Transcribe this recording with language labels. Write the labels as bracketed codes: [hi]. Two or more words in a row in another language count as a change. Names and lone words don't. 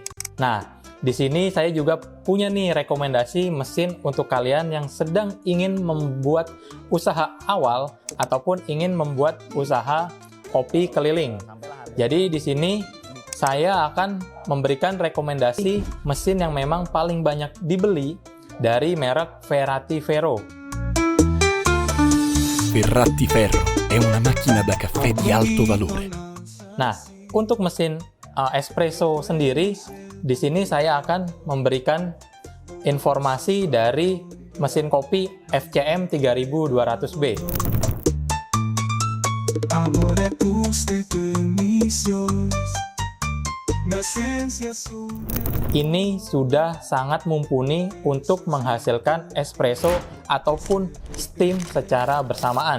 [id] Nah, di sini saya juga punya nih rekomendasi mesin untuk kalian yang sedang ingin membuat usaha awal ataupun ingin membuat usaha kopi keliling. Jadi di sini saya akan memberikan rekomendasi mesin yang memang paling banyak dibeli dari merek Ferrati Vero. [it] Ferrati Ferro è una macchina da caffè di alto valore. [id] Nah, untuk mesin espresso sendiri, di sini saya akan memberikan informasi dari mesin kopi FCM 3200B. Ini sudah sangat mumpuni untuk menghasilkan espresso ataupun steam secara bersamaan.